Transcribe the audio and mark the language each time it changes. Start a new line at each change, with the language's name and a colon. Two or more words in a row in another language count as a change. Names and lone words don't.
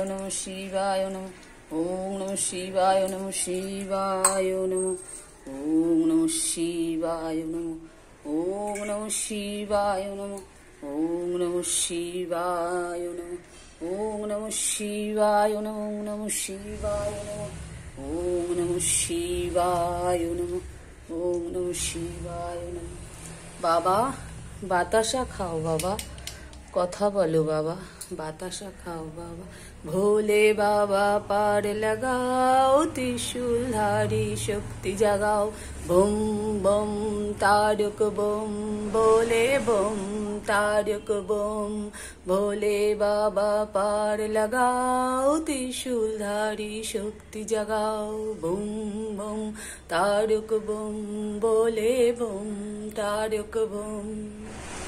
Sanskrit: নমঃ শিবায় নমঃ ওম নমঃ শিবায় নমঃ শিবায় নমঃ ওম নমঃ শিবায় নমঃ ওম নমঃ শিবায় নমঃ ওম নমঃ শিবায় নমঃ ওম নমঃ শিবায় নমঃ ওম নমঃ শিবায় নমঃ ওম নমঃ শিবায় নমঃ ওম নমঃ শিবায় নমঃ।
Bangla: বাবা বাতাসা খাও বাবা, কথা বলো বাবা, বাতাসা খাও বাবা।
Hindi: भोले बाबा पार लगाओ, त्रिशूलधारी शक्ति जगाओ। बम बम तारक बम, बोले बम तारक बम। भोले बाबा पार लगाओ, त्रिशूलधारी शक्ति जगाओ। बम बम तारक बम, बोले बम तारक बम।